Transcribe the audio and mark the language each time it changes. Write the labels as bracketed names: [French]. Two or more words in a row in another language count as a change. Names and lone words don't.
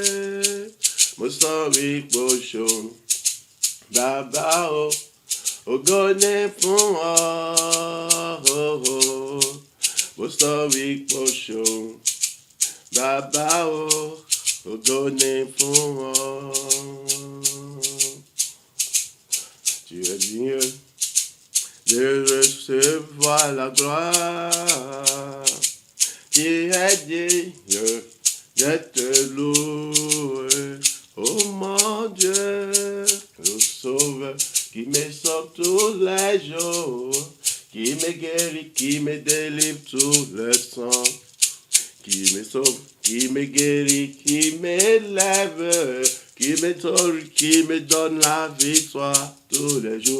[Yoruba] Mo sọ wípé o ṣeun. Bàbá o, ògo ni fún ọ. Mo sọ wípé o ṣeun. Bàbá o, ògo ni fún ọ. [French] Tu es digne de recevoir la gloire. Tu es digne de te louer. Oh mon Dieu, le Sauveur qui me sauve tous les jours, qui me guérit, qui me délivre tous les temps, qui me sauve, qui me guérit, qui m'élève, qui me torde, qui me donne la victoire tous les jours.